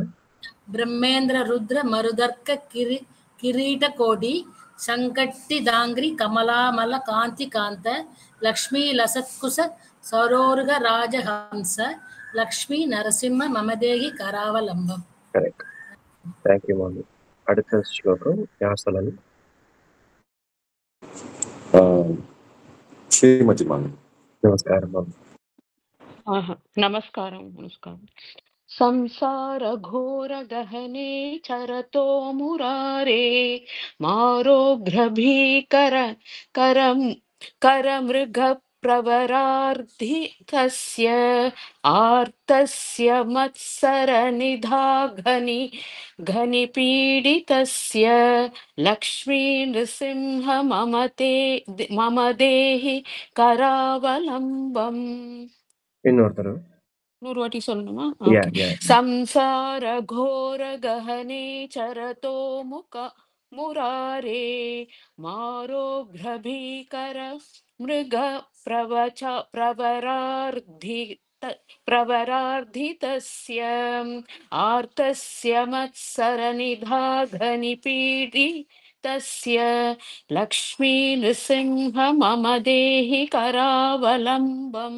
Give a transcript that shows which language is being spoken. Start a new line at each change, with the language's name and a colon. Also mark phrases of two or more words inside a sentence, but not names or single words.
Sanskrit: ब्रह्मेन्द्र रुद्र मरुदर्क किरीट कोटि सङ्घट्टि ताङ्घ्रि कमलामल कान्ति कान्त लक्ष्मी लसत्कुच सरोरुह राजहंस लक्ष्मी नरसिंह ममदेहि करावलम्बम्.
Tamil: கரெக்ட். தேங்க்யூ மாமி. அடுத்த ஸ்லோகம் யார் சொல்லணும்? ஸ்ரீமதி மேம். நமஸ்காரம் மாமி.
Sanskrit: नमस्कारं संसार घोर गहने चरतो मुरारे मारोग्रभीकर करमृग प्रवरार्धितस्य आर्तस्य मत्सर घनि पीडितस्य लक्ष्मी नृसिंह मम देहि करावलम्बम्.
Tamil: இன்னொரு தடவை. நூறு வாட்டி சொல்லணுமா? யா ஓகே. யா.
Sanskrit: संसार घोर गहने चरतो मुरारे मारोग्रभीकर मृग प्रवरार्दितस्य आर्तस्य मत्सरनिदाघनि पीडितस्य लक्ष्मी नृसिंह मम देहि करावलम्बम्.